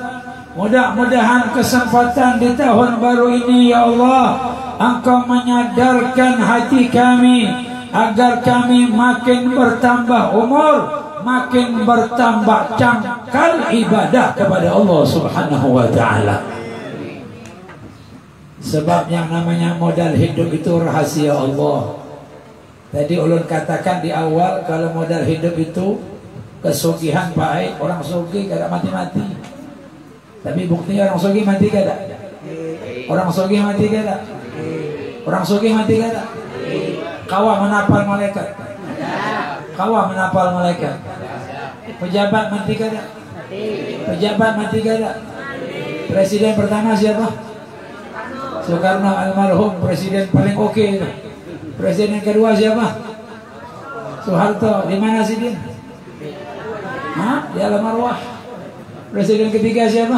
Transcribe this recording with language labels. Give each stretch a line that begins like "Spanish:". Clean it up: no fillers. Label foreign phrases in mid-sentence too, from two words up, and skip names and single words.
Indonesian: Mudah-mudahan kesempatan di tahun baru ini ya Allah, Engkau menyadarkan hati kami agar kami makin bertambah umur, makin bertambah cangkal ibadah kepada Allah
Arabic: Subhanahu wa ta'ala.
Indonesian: Sebab yang namanya modal hidup itu rahasia Allah.
Banjar: Tadi ulun katakan di awal, kalau modal hidup itu kesugihan baik, orang sugih kada mati-mati. Tapi buktinya orang sugih mati kada? Orang sugih mati kada? Orang sugih mati kada? Kawa menapal malaikat. Kawa menapal malaikat. Pejabat mati kada? Pejabat mati kada?
Indonesian: Presiden pertama siapa? Soekarno almarhum, presiden paling oke. Presiden kedua siapa? Soeharto. Di mana sih dia? Hah? Di alam arwah. Presiden ketiga siapa?